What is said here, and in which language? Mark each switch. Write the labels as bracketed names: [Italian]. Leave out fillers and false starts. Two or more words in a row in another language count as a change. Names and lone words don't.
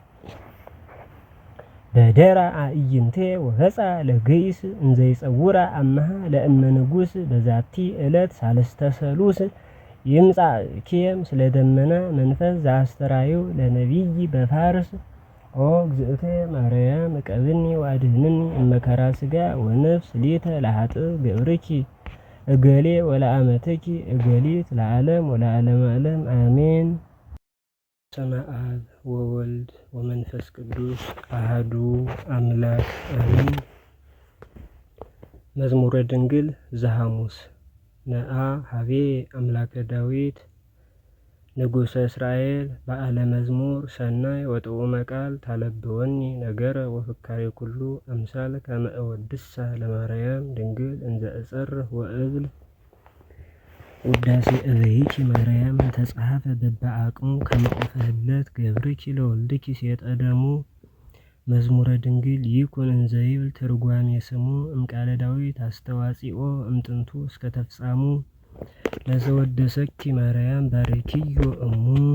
[Geez] በደራ አዕይንቴ ወገጻ ለገይስ እንዘይጸውራ አመሃ ለእመ ንጉሥ በዛቲ ዕለት ሳልስተ ሰሉስ ይምጻእኪየ ምስለ ደመና መንፈስ ዘአስተርአዮ ለነቢይ በፋርስ ኦ እግዝእቴ ማርያም እቀብኒ ወአድኅንኒ እመከራ ሥጋ ወነፍስ ሊተ ለኃጥእ ገብርኪ እገሌ ወለአመትኪ እገሊት ለዓለም ወለዓለመ ዓለም አሜን። በስመ አብ ወወልድ ወመንፈስ ቅዱስ አሐዱ አምላክ አሜን። መዝሙረ ድንግል ዘሐሙስ ነአ ሀቤ አምላከ ዳዊት ንጉሠ እስራኤል በዓለ መዝሙር ሰናይ ወጥዑመ ቃል ታለብወኒ ነገረ ወፍካሬ ኩሉ አምሳል ከመ እወድሳ ለማርያም ድንግል እንዘ እጸርህ ወእብል ውዳሴ እበይኪ ማርያም ተጸሐፈ በበአቅሙ ከመ ኦፈ ህለት ገብርኪ ለወልድኪ ሴጠደሙ መዝሙረ ድንግል ይኩን እንዘ ይብል ትርጓሜ ስሙ እምቃለ ዳዊት አስተዋጺኦ እምጥንቱ እስከ ተፍጻሙ ለዘወደሰኪ ማርያም ባርኪዮ እሙ።